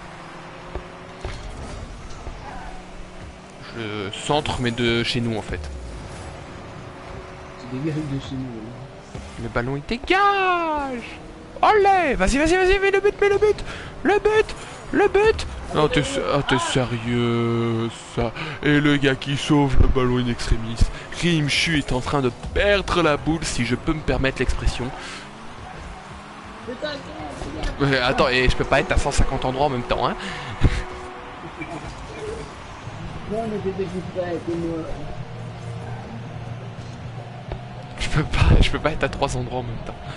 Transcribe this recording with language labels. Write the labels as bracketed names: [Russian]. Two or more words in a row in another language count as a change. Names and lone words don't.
[French] Je centre, mais de chez nous en fait. Tu dégages de chez nous. Le ballon il dégage. Allez, vas-y, mets le but. Non, t'es sérieux, ça. Et le gars qui sauve le ballon [Latin] in extremis. [French] Rimchu est en train de perdre la boule, si je peux me permettre l'expression. Attends, et je peux pas être à 150 endroits en même temps, hein. Non, mais t'étais plus près, t'es moi. Je peux pas être à 3 endroits en même temps.